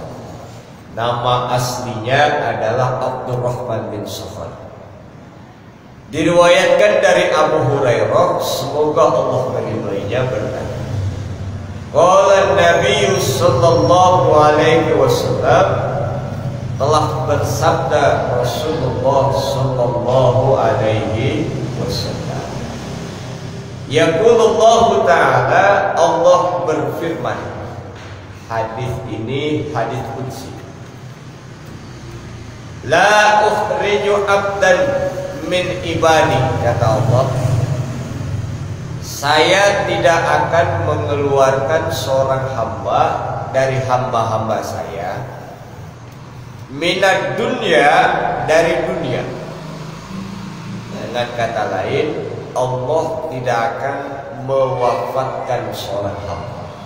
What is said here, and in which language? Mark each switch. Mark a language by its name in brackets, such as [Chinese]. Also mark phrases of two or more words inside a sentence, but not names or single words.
[Indonesian] Nama aslinya adalah Abdurrahman bin Safar. Diriwayatkan dari Abu Hurairah, semoga Allah meridhoinya, berkata, [Arabic] qala Nabi sallallahu alaihi wasallam, [Indonesian] telah bersabda Rasulullah sallallahu alaihi wasallam, [Arabic] yaqulullahu ta'ala, [Indonesian] Allah berfirman. Hadis ini hadis qudsi. [Arabic] La ukhriju abdan min ibadi, [Indonesian] kata Allah, saya tidak akan mengeluarkan seorang hamba dari hamba-hamba saya, [Arabic] minad dunya, [Indonesian] dari dunia. Dengan kata lain, Allah tidak akan mewafatkan seorang hamba.